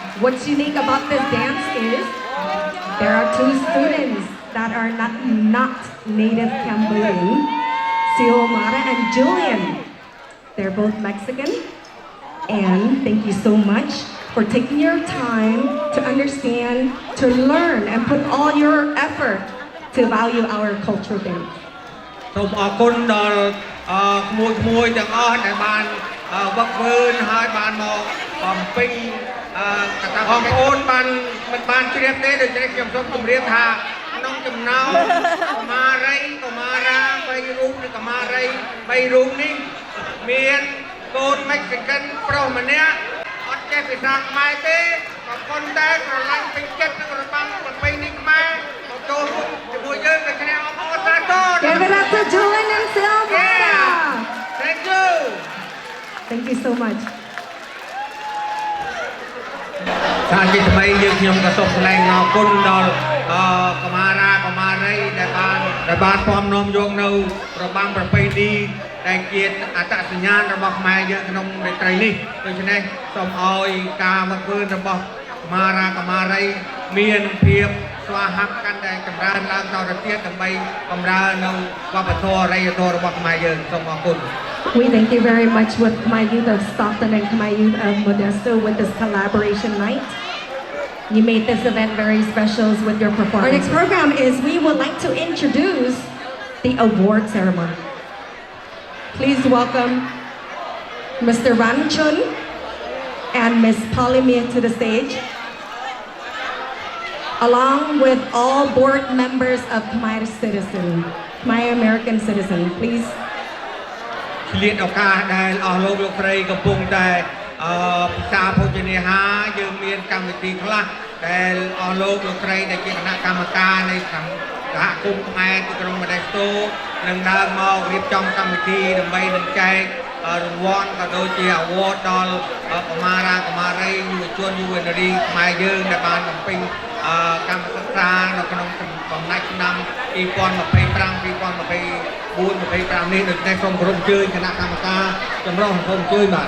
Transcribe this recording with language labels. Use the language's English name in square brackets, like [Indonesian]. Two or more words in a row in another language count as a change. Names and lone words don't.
[English] what's unique about this dance is there are two students that are not native Cambodian, Xiomara and Julian. They're both Mexican. And thank you so much for taking your time to understand, to learn, and put all your effort to value our cultural dance. [Khmer] សូមអរគុណដល់ក្មួយទាំងអស់ដែលបានវឹកវើហើយបានមកបំពេញកតា បងប្អូនបានមិនបានជ្រាបទេដូច្នេះខ្ញុំសូមជម្រាបថាក្នុងចំណោមកុមារីកុមារា3រូបឬកុមារី3រូបនេះមានកូន Mexican ប្រុសម្នាក់អត់ចេះភាសាខ្មែរទេក៏ប៉ុន្តែស្រឡាញ់ពេញចិត្តនឹងរបាំប្រពៃណីខ្មែរមកចូលរួមជាមួយយើងដូច្នេះអបអរសាទរ [English] Give it up to Julian and Xiomara. Thank you. Thank you so much. [Khmer] ថាជាថ្មីយើងខ្ញុំក៏សូមថ្លែងអរគុណដល់កុមារាកុមារីដែលបានពំនាំយកនៅរបាំប្រពៃណីដែលជាអត្តសញ្ញាណរបស់ខ្មែរយើងក្នុងរាត្រីនេះដូច្នេះសូមឲ្យការមកធ្វើរបស់កុមារាកុមារីមានភាពស្វាហាប់កាន់តែចម្រើនឡើងតទៅទៀតដើម្បីបំរើនៅវប្បធម៌អរិយធម៌របស់ខ្មែរយើងសូមអរគុណ [English] We thank you very much with Khmer Youth of Stockton and Khmer Youth of Modesto with this collaboration night. You made this event very special with your performance. Our next program is we would like to introduce the award ceremony. Please welcome Mr. Ran Chun and Ms. Polymer to the stage, along with all board members of Khmer American Citizen. Please. [Khmer] ឆ្លៀតឱកាសដែលអស់លោកលោកស្រីកំពុងតែពិសាភោជនាហាយើងមានកម្មវិធីខ្លះដែលអស់ លោកលោកស្រីដែលជាគណៈកម្មការនៃសហគមន៍ខ្មែរទីក្រុងម៉ូដេស្តូនឹងដើរមករៀបចំកម្មវិធីដើម្បីនឹងចែករង្វាន់ក៏ដូចជា award ដល់កុមារាកុមារីយុវជនយុវនារីខ្មែរយើងដែលបានបំពេញកម្មសិក្សានៅក្នុងកំណាច់ឆ្នាំ2025 2024 នេះដូច្នេះសូមគោរពអញ្ជើញគណៈកម្មការចម្រុះសូមអញ្ជើញបាទ